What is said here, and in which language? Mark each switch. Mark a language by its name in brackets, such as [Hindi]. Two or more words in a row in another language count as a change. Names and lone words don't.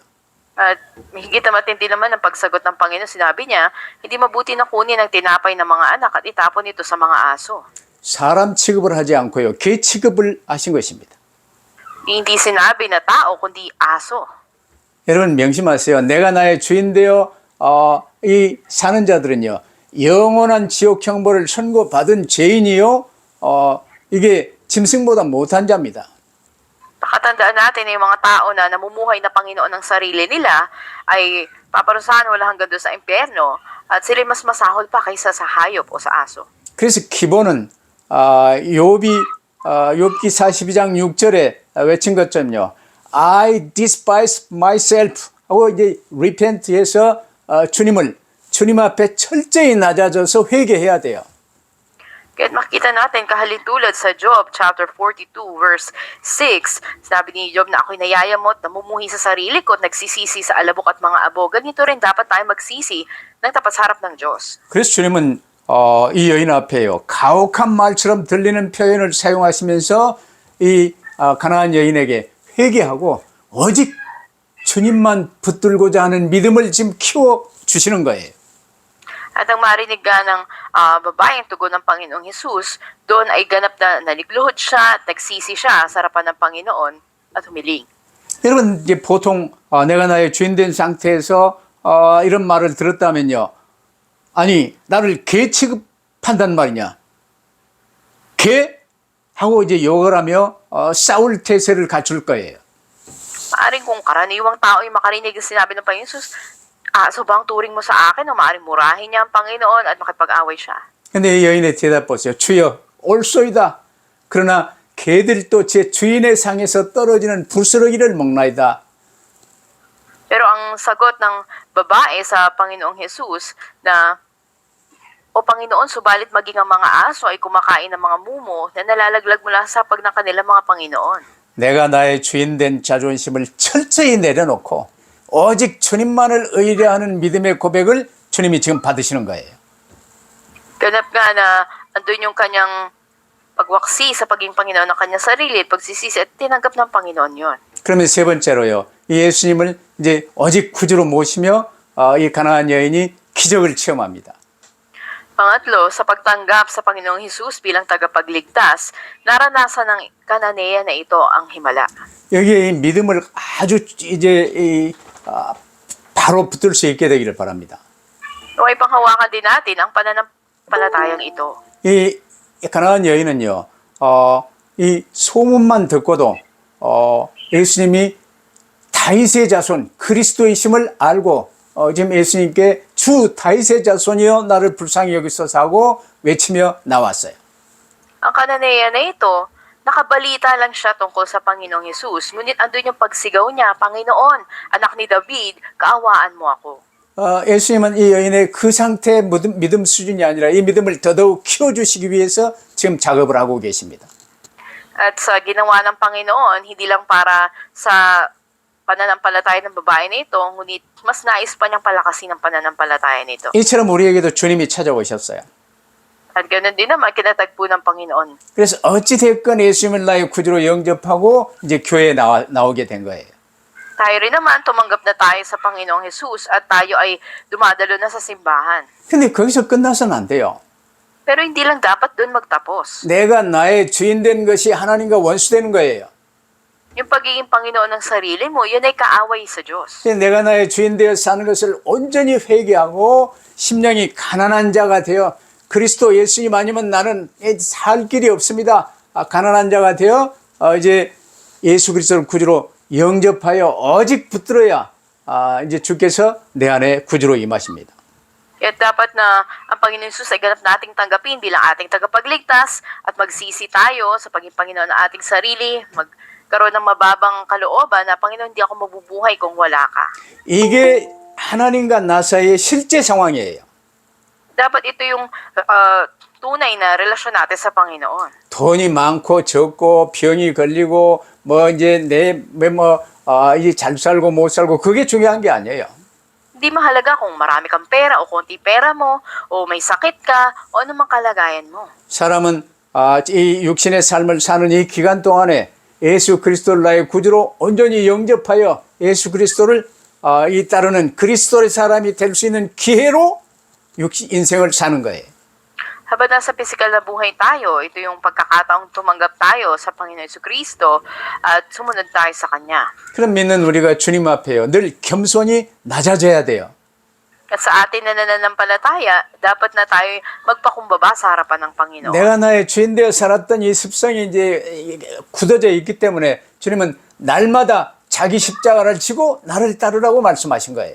[Filipino] At higit na matindi naman ang pagsagot ng Panginoon, sinabi niya, hindi mabuti na kunin ang tinapay ng mga anak at itapon ito sa mga aso. [Korean] 사람 취급을 하지 않고요, 개 취급을 하신 것입니다. [Filipino] Hindi sinabi na tao, kundi aso. [Korean] 여러분 명심하세요. 내가 나의 주인 되어 이 사는 자들은요, 영원한 지옥 형벌을 선고받은 죄인이요, 이게 짐승보다 못한 자입니다. [Filipino] Pakatandaan natin na yung mga tao na namumuhay na Panginoon ng sarili nila ay paparusahan wala hanggang doon sa impyerno at sila mas masahol pa kaysa sa hayop o sa aso. [Korean] 그래서 기본은 욥기 42장 6절에 외친 것처럼요. [English] I despise myself [Korean] 하고 이제 repent해서 주님 앞에 철저히 낮아져서 회개해야 돼요. [Filipino] Kaya makita natin kahalintulad sa Job [English] chapter 42 verse 6, [Filipino] sabi ni Job na ako'y nayayamot, namumuhi sa sarili ko at nagsisisi sa alabok at mga abo. Ganito rin dapat tayo magsisi ng tapat sa harap ng Diyos. [Korean] 그래서 주님은 이 여인 앞에요, 가혹한 말처럼 들리는 표현을 사용하시면서 이 가나안 여인에게 회개하고 오직 주님만 붙들고자 하는 믿음을 지금 키워 주시는 거예요. [Filipino] At ang marinig nga ng babaeng tugon ng Panginoong Hesus, doon ay ganap na naligluhod siya at nagsisi siya sa harapan ng Panginoon at humiling. [Korean] 여러분 이제 보통 내가 나의 주인 된 상태에서 이런 말을 들었다면요, 아니 나를 개 취급한단 말이냐, 개? 하고 이제 욕을 하며 싸울 태세를 갖출 거예요. [Filipino] Maaring kung karaniwang tao ay makarinig ang sinabi ng Panginoon Hesus, aso ba ang turing mo sa akin o maaring murahin niya ang Panginoon at makipag-away siya? [Korean] 근데 이 여인의 대답 보세요. 주여 옳소이다. 그러나 개들도 제 주인의 상에서 떨어지는 부스러기를 먹나이다. [Filipino] Pero ang sagot ng babae sa Panginoong Hesus na, o Panginoon, subalit maging ang mga aso ay kumakain ng mga mumo na nalalaglag mula sa pag ng kanilang mga Panginoon. [Korean] 내가 나의 주인 된 자존심을 철저히 내려놓고 오직 주님만을 의뢰하는 믿음의 고백을 주님이 지금 받으시는 거예요. [Filipino] Ganap nga na andun yung kanyang pagwaksi sa paging Panginoon ng kanyang sarili at pagsisisi at tinanggap ng Panginoon yon. [Korean] 그러면 세 번째로요, 이 예수님을 이제 오직 구주로 모시며 이 가나안 여인이 기적을 체험합니다. [Filipino] Pangatlo, sa pagtanggap sa Panginoong Hesus bilang tagapagligtas, naranasan ng Kananea na ito ang himala. [Korean] 여기에 이 믿음을 아주 이제 바로 붙들 수 있게 되기를 바랍니다. [Filipino] Naway panghawakan din natin ang pananampalatayang ito. [Korean] 이 가나안 여인은요, 이 소문만 듣고도 예수님이 다윗의 자손 그리스도이심을 알고 지금 예수님께 주 다윗의 자손이여 나를 불쌍히 여기소서 하고 외치며 나왔어요. [Filipino] Ang kananayan na ito, nakabalita lang siya tungkol sa Panginoong Hesus, ngunit andun yung pagsigaw niya, Panginoon, anak ni David, kaawaan mo ako. [Korean] 예수님은 이 여인의 그 상태의 믿음 수준이 아니라 이 믿음을 더더욱 키워주시기 위해서 지금 작업을 하고 계십니다. [Filipino] At sa ginawa ng Panginoon, hindi lang para sa pananampalataya ng babae na ito, ngunit mas nais pa niyang palakasin ang pananampalataya nito. [Korean] 이처럼 우리에게도 주님이 찾아오셨어요. [Filipino] At ganoon din naman, kinatagpo ng Panginoon. [Korean] 그래서 어찌됐건 예수님을 나의 구주로 영접하고 이제 교회에 나오게 된 거예요. [Filipino] Tayo rin naman, tumanggap na tayo sa Panginoong Jesus at tayo ay dumadalo na sa simbahan. [Korean] 근데 거기서 끝나서는 안 돼요. [Filipino] Pero hindi lang dapat doon magtapos. [Korean] 내가 나의 주인 된 것이 하나님과 원수되는 거예요. [Filipino] Yung pagiging Panginoon ng sarili mo, yun ay kaaway sa Diyos. [Korean] 내가 나의 주인 되어 사는 것을 온전히 회개하고 심령이 가난한 자가 되어 그리스도 예수님 아니면 나는 살 길이 없습니다. 가난한 자가 되어 이제 예수 그리스도를 구주로 영접하여 오직 붙들어야 이제 주께서 내 안에 구주로 임하십니다. [Filipino] Kaya dapat na ang Panginoon Jesus ay ganap nating tanggapin bilang ating tagapagligtas at magsisi tayo sa pagiging Panginoon ng ating sarili, magkaroon ng mababang kalooban na Panginoon, hindi ako mabubuhay kung wala ka. [Korean] 이게 하나님과 나 사이의 실제 상황이에요. [Filipino] Dapat ito yung tunay na relasyon natin sa Panginoon. [Korean] 돈이 많고 적고 병이 걸리고 뭐 이제 이제 잘 살고 못 살고 그게 중요한 게 아니에요. [Filipino] Hindi mahalaga kung marami kang pera o konti pera mo o may sakit ka o anumang kalagayan mo. [Korean] 사람은 이 육신의 삶을 사는 이 기간 동안에 예수 그리스도를 나의 구주로 온전히 영접하여 예수 그리스도를 이 따르는 그리스도의 사람이 될 수 있는 기회로 인생을 사는 거예요. [Filipino] Habang nasa pisikal na buhay tayo, ito yung pagkakataong tumanggap tayo sa Panginoon Jesucristo at sumunod tayo sa Kanya. [Korean] 그럼 믿는 우리가 주님 앞에요. 늘 겸손히 낮아져야 돼요. [Filipino] At sa atin na nananampalataya, dapat na tayo magpakumbaba sa harapan ng Panginoon. [Korean] 내가 나의 주인 되어 살았던 이 습성이 이제 굳어져 있기 때문에 주님은 날마다 자기 십자가를 지고 나를 따르라고 말씀하신 거예요.